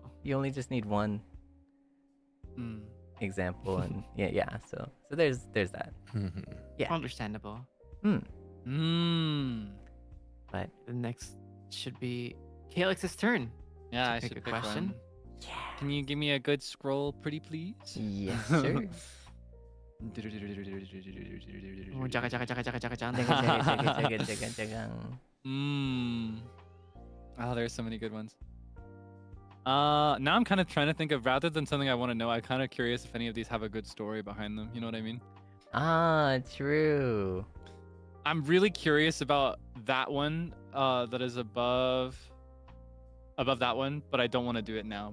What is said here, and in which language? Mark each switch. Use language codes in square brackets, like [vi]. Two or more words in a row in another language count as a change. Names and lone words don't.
[en] you only just need one example, and yeah. So there's that. Yeah. Understandable. But The next should be Kaelix's turn. Yeah, I pick should a pick question. one. Can you give me a good scroll, pretty please? yes, sir. [ms] Oh, jaga, jaga, jaga, jaga, jaga, jaga. [en] Oh, there's so many good ones. Now I'm kind of trying to think of, rather than something I want to know, I'm kind of curious if any of these have a good story behind them. You know what I mean? Ah, true. I'm really curious about that one that is above that one, but I don't want to do it now.